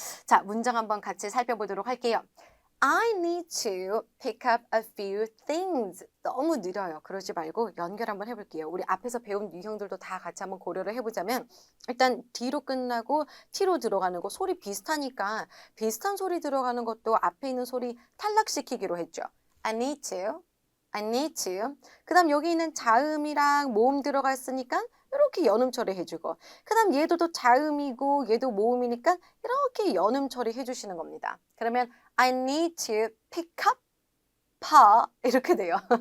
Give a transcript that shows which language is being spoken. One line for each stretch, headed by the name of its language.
Korean: 자, 문장 한번 같이 살펴보도록 할게요.
English: I need to pick up a few things.
Korean: 너무 느려요. 그러지 말고 연결 한번 해볼게요. 우리 앞에서 배운 유형들도 다 같이 한번 고려를 해보자면 일단 D로 끝나고 T로 들어가는 거 소리 비슷하니까 비슷한 소리 들어가는 것도 앞에 있는 소리 탈락시키기로 했죠.
English: I need to I need to.
Korean: 그 다음 여기 있는 자음이랑 모음 들어가 있으니까 이렇게 연음 처리해주고 그 다음 얘도 또 자음이고 얘도 모음이니까 이렇게 연음 처리해주시는 겁니다. 그러면
English: I need to pick up
Korean: 이렇게 돼요.